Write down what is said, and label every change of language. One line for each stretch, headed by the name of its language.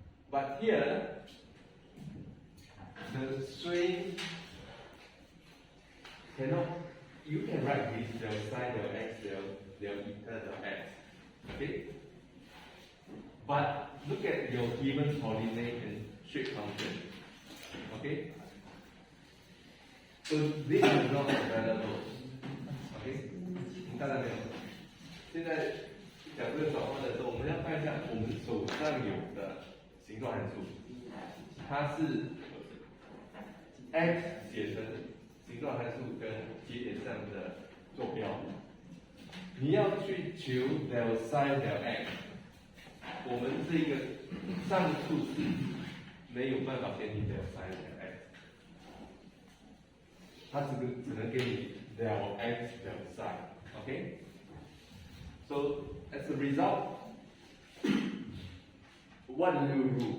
English: But here, the strain cannot, you can write this del psi, del x, del eta, del x. Okay? But look at your given coordinate and shape function. Okay? So this is not available.
Chinese: Okay? 你看到没有？现在假设转换的时候，我们要看一下我们手上有的形状函数，它是 x 写成形状函数跟节点上的坐标。你要去求 del psi del x， 我们这个上数式没有办法给你 del psi del x， 它只能给你 del x del psi。OK，
English: so as a result, what do you do?